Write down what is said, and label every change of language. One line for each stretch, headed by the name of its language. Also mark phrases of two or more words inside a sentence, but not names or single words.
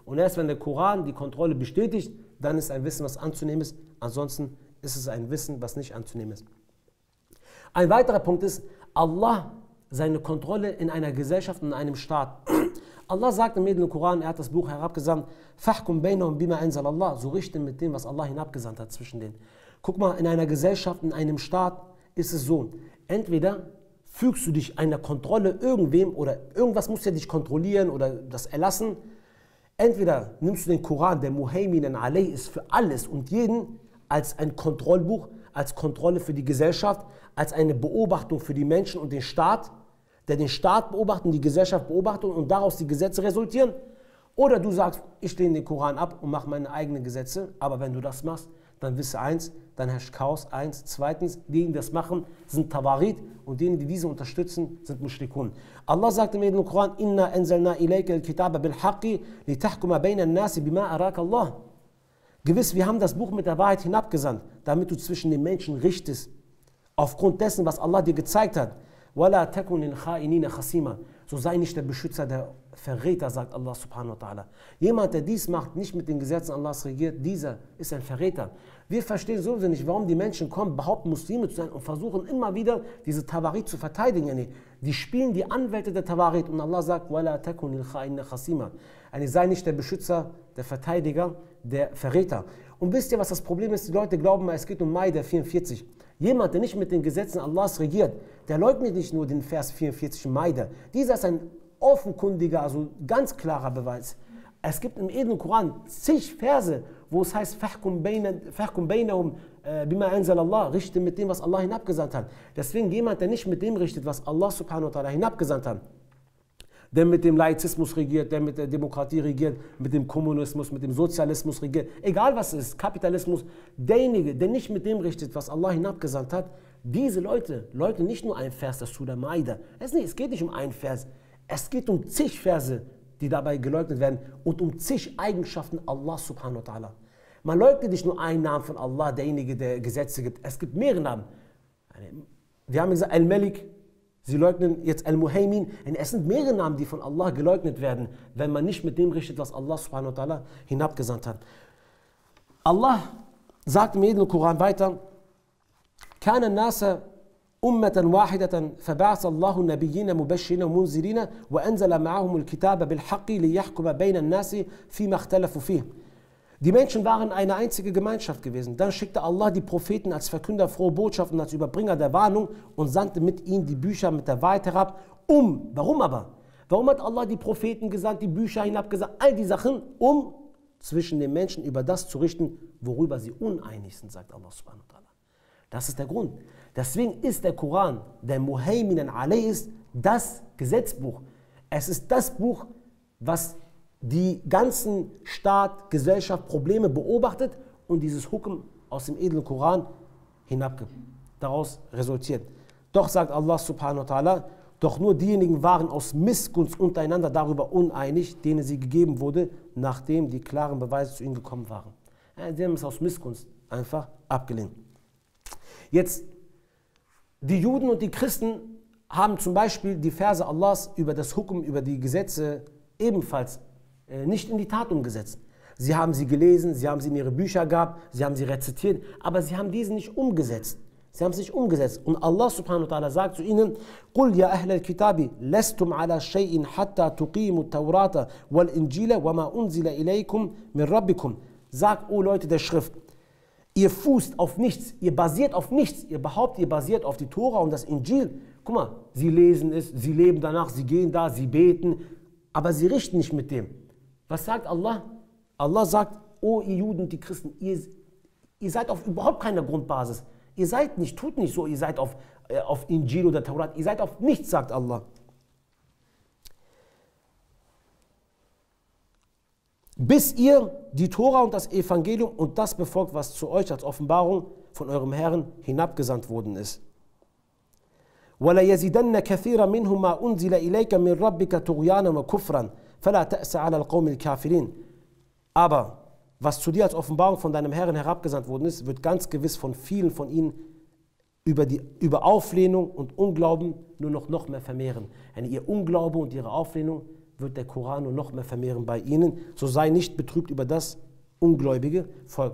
German: Und erst wenn der Koran die Kontrolle bestätigt, dann ist ein Wissen, was anzunehmen ist. Ansonsten ist es ein Wissen, was nicht anzunehmen ist. Ein weiterer Punkt ist, Allah, seine Kontrolle in einer Gesellschaft, in einem Staat. Allah sagt im Koran, er hat das Buch herabgesandt,
Arabic: فاحكم بينهم بما أنزل الله,
German: so richte mit dem, was Allah hinabgesandt hat zwischen denen. Guck mal, in einer Gesellschaft, in einem Staat ist es so, entweder fügst du dich einer Kontrolle irgendwem oder irgendwas muss ja dich kontrollieren oder das erlassen. Entweder nimmst du den Koran, der
Arabic: مهيمنا عليه
German: ist für alles und jeden, als ein Kontrollbuch, als Kontrolle für die Gesellschaft, als eine Beobachtung für die Menschen und den Staat, der den Staat beobachtet und die Gesellschaft beobachtet und daraus die Gesetze resultieren. Oder du sagst, ich lehne den Koran ab und mache meine eigenen Gesetze, aber wenn du das machst, dann wisse eins, dann herrscht Chaos, eins. Zweitens, diejenigen, die das machen, sind Tawarit und diejenigen, die diese unterstützen, sind Mushrikun. Allah sagt im Koran,
Arabic: إنا أنزلنا إليك الكتاب بالحق لتحكم بين الناس بما أراك الله.
German: Gewiss, wir haben das Buch mit der Wahrheit hinabgesandt, damit du zwischen den Menschen richtest, aufgrund dessen, was Allah dir gezeigt hat.
Arabic: وَلَا تَكُنْ لِلْخَائِنِينَ خَصِيمًا.
German: So sei nicht der Beschützer der Verräter, sagt Allah
Arabic: سبحانه وتعالى.
German: Jemand, der dies macht, nicht mit den Gesetzen Allahs regiert, dieser ist ein Verräter. Wir verstehen sowieso nicht, warum die Menschen kommen, behaupten Muslime zu sein und versuchen immer wieder diese Tawarit zu verteidigen. Die spielen die Anwälte der Tawarit und Allah sagt,
Arabic: وَلَا تَكُنْ لِلْخَائِنِينَ خَصِيمًا.
German: Sei nicht der Beschützer, der Verteidiger, der Verräter. Und wisst ihr, was das Problem ist? Die Leute glauben mal, es geht um Maida 44. Jemand, der nicht mit den Gesetzen Allahs regiert, der leugnet nicht nur den Vers 44 in Maida. Dieser ist ein offenkundiger, also ganz klarer Beweis. Es gibt im edlen Koran zig Verse, wo es heißt,
Arabic: فاحكم بينهم بما أنزل الله,
German: richte mit dem, was Allah hinabgesandt hat. Deswegen jemand, der nicht mit dem richtet, was Allah
Arabic: سبحانه وتعالى
German: hinabgesandt hat, der mit dem Laizismus regiert, der mit der Demokratie regiert, mit dem Kommunismus, mit dem Sozialismus regiert, egal was es ist, Kapitalismus, derjenige, der nicht mit dem richtet, was Allah hinabgesandt hat, diese Leute leugnen nicht nur einen Vers, das Surah Maida. Es geht nicht um einen Vers, es geht um zig Verse, die dabei geleugnet werden und um zig Eigenschaften Allah
Arabic: سبحانه وتعالى.
German: Man leugnet nicht nur einen Namen von Allah, derjenige, der Gesetze gibt, es gibt mehrere Namen. Wir haben gesagt, Al-Malik, sie leugnen jetzt Al-Muhaymin. Es sind mehrere Namen, die von Allah geleugnet werden, wenn man nicht mit dem richtet, was Allah
Arabic: سبحانه وتعالى
German: hinabgesandt hat. Allah sagt im edlen Koran weiter,
Arabic: كان الناس أمة واحدة فبعث الله النبيين مبشرين ومنذرين وأنزل معهم الكتاب بالحق ليحكم بين الناس فيما اختلفوا فيه.
German: Die Menschen waren eine einzige Gemeinschaft gewesen. Dann schickte Allah die Propheten als Verkünder frohe Botschaften, als Überbringer der Warnung und sandte mit ihnen die Bücher mit der Wahrheit herab. Warum aber? Warum hat Allah die Propheten gesandt, die Bücher hinabgesandt, all die Sachen, um zwischen den Menschen über das zu richten, worüber sie uneinig sind, sagt Allah
Arabic: سبحانه وتعالى.
German: Das ist der Grund. Deswegen ist der Koran, der
Arabic: مهيمنا عليه
German: ist, das Gesetzbuch. Es ist das Buch, was die ganzen Staat, Gesellschaft, Probleme beobachtet und dieses Hukm aus dem edlen Koran hinabgibt. Daraus resultiert. Doch sagt Allah
Arabic: سبحانه وتعالى,
German: doch nur diejenigen waren aus Missgunst untereinander darüber uneinig, denen sie gegeben wurde, nachdem die klaren Beweise zu ihnen gekommen waren. Sie haben es aus Missgunst einfach abgelehnt. Jetzt, die Juden und die Christen haben zum Beispiel die Verse Allahs über das Hukm, über die Gesetze ebenfalls nicht in die Tat umgesetzt. Sie haben sie gelesen, sie haben sie in ihre Bücher gehabt, sie haben sie rezitiert, aber sie haben diese nicht umgesetzt. Sie haben es nicht umgesetzt. Und Allah
Arabic: سبحانه وتعالى
German: sagt zu ihnen,
Arabic: قُلْ يَا أَهْلَ الْكِتَابِ لَسْتُمْ عَلَى شَيْءٍ حَتَّى تُقِيمُوا التَّوْرَاةَ وَالْإِنْجِيلَ وَمَا أُنْزِلَ إِلَيْكُمْ مِنْ رَبِّكُمْ.
German: Sagt, o Leute der Schrift, ihr fußt auf nichts, ihr basiert auf nichts, ihr behauptet, ihr basiert auf die Tora und das Injil. Guck mal, sie lesen es, sie leben danach, sie gehen da, sie beten, aber sie richten nicht mit dem. Was sagt Allah? Allah sagt, o ihr Juden und die Christen, ihr seid auf überhaupt keiner Grundbasis. Ihr seid nicht, tut nicht so, ihr seid auf Injil oder Taurat, ihr seid auf nichts, sagt Allah. Bis ihr die Tora und das Evangelium und das befolgt, was zu euch als Offenbarung von eurem Herrn hinabgesandt worden ist.
Arabic: وَلَيَزِدَنَّ كَثِيرًا مِنْهُمْ مَا أُنْزِلَ إِلَيْكَ مِنْ رَبِّكَ طُغْيَانًا وَكُفْرًا فَلَا تَأْسَ عَلَى الْقَوْمِ الْكَافِرِينَ.
German: Aber was zu dir als Offenbarung von deinem Herrn herabgesandt worden ist, wird ganz gewiss von vielen von ihnen über Auflehnung und Unglauben nur noch mehr vermehren. Ihr Unglaube und ihre Auflehnung wird der Koran nur noch mehr vermehren bei ihnen. So sei nicht betrübt über das ungläubige Volk.